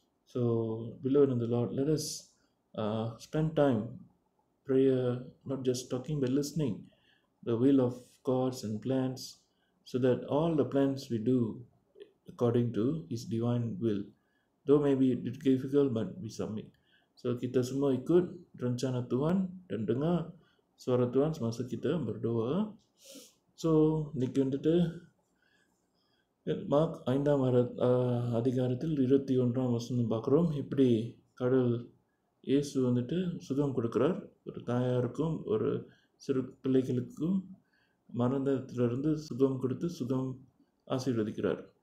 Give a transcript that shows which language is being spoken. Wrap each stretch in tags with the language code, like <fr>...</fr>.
<en>So, beloved in the Lord, let us spend time prayer, not just talking but listening the will of God's and plans, so that all the plans we do according to His divine will. Though maybe it's difficult, but we submit.</en> <ms>So kita semua ikut rencana Tuhan dan dengar suara Tuhan semasa kita berdoa.</ms> <ta>So நிக்கின்றது mark 5ஆம் அதிகாரத்தில் 21ஆம் வசனம் பார்க்குறோம். இப்படி கடவுள் இயேசு வந்துட்டு சுகம் கொடுக்கிறார். ஒரு தாயாருக்கும் ஒரு சிறு பிள்ளைகளுக்கும் மரணத்திலிருந்து சுகம் கொடுத்து சுகம் ஆசீர்வதிக்கிறார்.</ta>